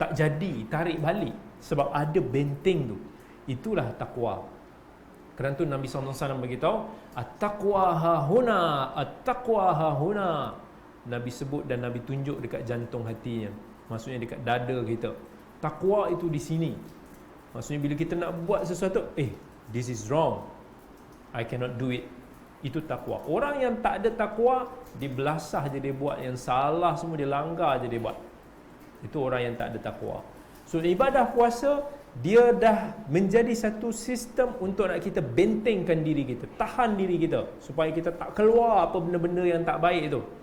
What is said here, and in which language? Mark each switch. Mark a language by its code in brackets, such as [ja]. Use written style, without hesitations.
[ms] Tak jadi, tarik balik. Sebab ada benteng tu. Itulah takwa. Kerana tu Nabi SAW beritahu, [ar] at-taqwa hahuna, at-taqwa hahuna. [ms] Nabi sebut dan Nabi tunjuk dekat jantung hatinya. Maksudnya dekat dada kita. Takwa itu di sini. Maksudnya bila kita nak buat sesuatu, [en] this is wrong, I cannot do it. [ms] Itu takwa. Orang yang tak ada takwa, dia belasah je dia buat, yang salah semua dia langgar je dia buat. Itu orang yang tak ada takwa. So ibadah puasa, dia dah menjadi satu sistem untuk nak kita bentengkan diri kita, tahan diri kita supaya kita tak keluar apa benda-benda yang tak baik itu.